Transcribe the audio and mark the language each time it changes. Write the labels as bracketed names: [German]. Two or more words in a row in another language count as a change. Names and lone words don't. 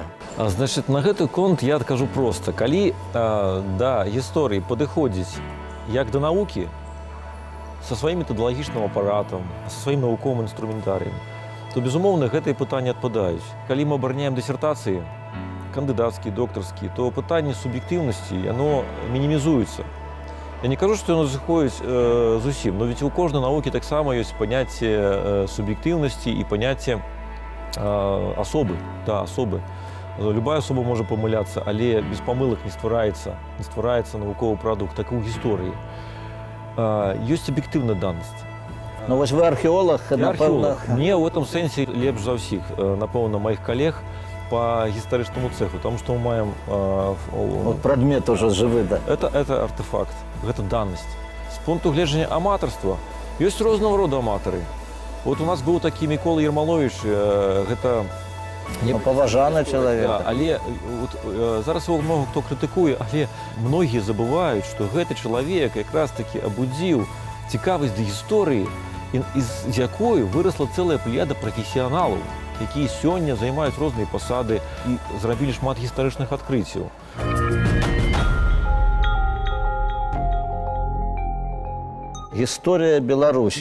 [Belarusian] Значыць, на гэты конт я адкажу проста. Калі да гісторыі падыходзіць як да навукі, са сваім метадалагічным апаратам, са сваім навуковым інструментарыем, то, безумоўна, гэтыя пытанні адпадаюць. Калі мы абараняем дысертацыі, кандыдацкія, дактарскія, то пытанне суб'ектыўнасці, яно мінімізуецца. Я не кажу, што яно зыходзіць зусім, [Russian] но ведь [Belarusian] у кожнай навукі таксама ёсць паняцце суб'ектыўнасці і паняцце асобы. Да, асобы. Любая асоба можа памыляцца, але без памылак не ствараецца навуковы прадукт, так і ў гісторыі. Ёсць аб'ектыўная данасць. Ну вось вы археолог, напэўна. Мне ў гэтым сэнсе лепш за ўсіх, напэўна, маіх калег по гістарычнаму цеху, таму што мы маем... Вот прадмет уже жывы, да. Это артефакт, гэта данасць. З пункту гледжання аматарства ёсць рознага роду аматары. Вот у нас быў такі Мікола Ермалович, гэта... Паважаны чалавек. Да, але зараз [Russian] его много [Belarusian] хто крытыкуе, але многія забываюць, што гэты чалавек якраз такі абудзіў цікавасць да гісторыі, з якой вырасла цэлая плеяда прафесіяналаў, якія сёння займаюць розныя пасады і зрабілі шмат гістарычных адкрыццяў. Гісторыя Беларусі.